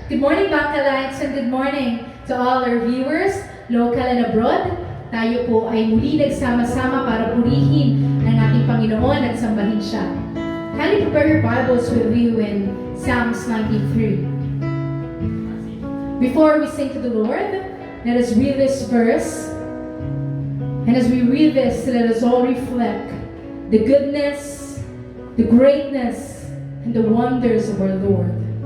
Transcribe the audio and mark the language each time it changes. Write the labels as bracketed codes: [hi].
[en] Good morning, Bacalites, and good morning to all our viewers, local and abroad. [tl] Tayo po ay muli nagsama-sama para purihin ang ating Panginoon at sambahin siya. [en] Kindly prepare your Bibles with you in Psalms 93. Before we sing to the Lord, let us read this verse. And as we read this, let us all reflect the goodness, the greatness, and the wonders of our Lord.